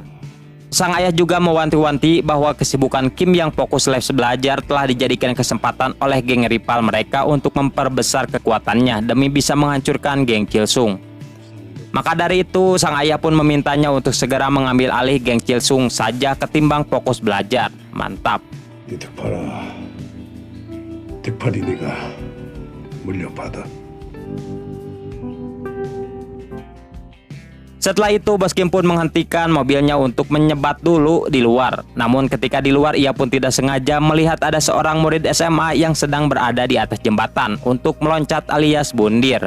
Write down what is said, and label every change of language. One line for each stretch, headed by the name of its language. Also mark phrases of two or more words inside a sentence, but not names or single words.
Indonesian: Sang ayah juga mewanti-wanti bahwa kesibukan Kim yang fokus les belajar telah dijadikan kesempatan oleh geng rival mereka untuk memperbesar kekuatannya demi bisa menghancurkan geng Chilsung. Maka dari itu sang ayah pun memintanya untuk segera mengambil alih geng Chilsung saja ketimbang fokus belajar. Mantap.
Korean: 득팔이 네가 물려받아.
Indonesian: Setelah itu Bos Kim pun menghentikan mobilnya untuk menyebat dulu di luar. Namun ketika di luar ia pun tidak sengaja melihat ada seorang murid SMA yang sedang berada di atas jembatan untuk meloncat alias bundir.